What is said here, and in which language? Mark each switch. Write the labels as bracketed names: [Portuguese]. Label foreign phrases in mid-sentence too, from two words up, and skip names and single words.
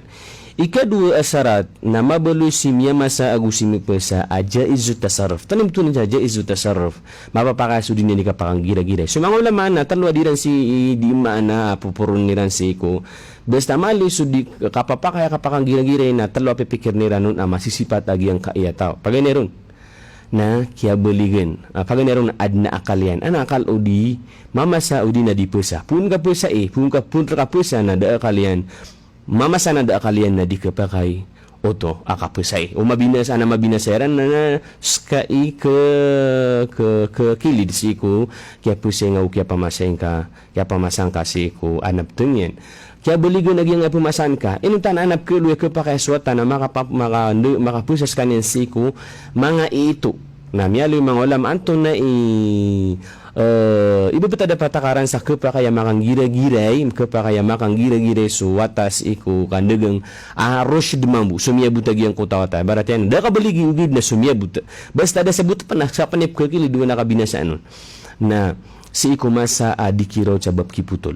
[Maranao] Ikadua syarat na mabaloy si miya masa agu sumipo sa [Arabic] جائز التصرف. [Maranao] Tanim tu niya [Arabic] جائز التصرف. [Maranao] Mapapakaso din ni kapakang gira-gira. Sumang ulama na talwa diran si di maana pupurun niran si ko. Basta mali sudi kapapakaya kapakang gira-gira na talo pipikir ni ranun masisipat agi ang kaya tao. Paganeron na kya beligen. Paganeron na adna akalian. Ana akal udi mamasa udi na dipusa. Pun ka pusa pun ka pusa na da akalian. Mamasa na da akalian na di kapakay oto akapusay. O mabinas ana mabinasaran na skai ke kilid si ko kya pusay nga kya pamasay ka kya pamasang ka si ko anap tungyen. Kaya baligo naging pumasan ka, inutan anap ko luwe ko pa kaya suwata na makapusas kanyan siku, mga ito, na miyalo yung mga ulam, anto na iba pa tada patakaran sa kepa kaya makang gira-giray, kepa kaya makang gira-giray suwatas iku kandagang rush demambu, sumiyabutag yung kutawata. Barat yan, da ka baligi ugid na sumiyabut. Basta da sabut pa na sa panip kakili, duwa nakabinasaan nun. Na, si iku masa di kiraw sa bab kiputol.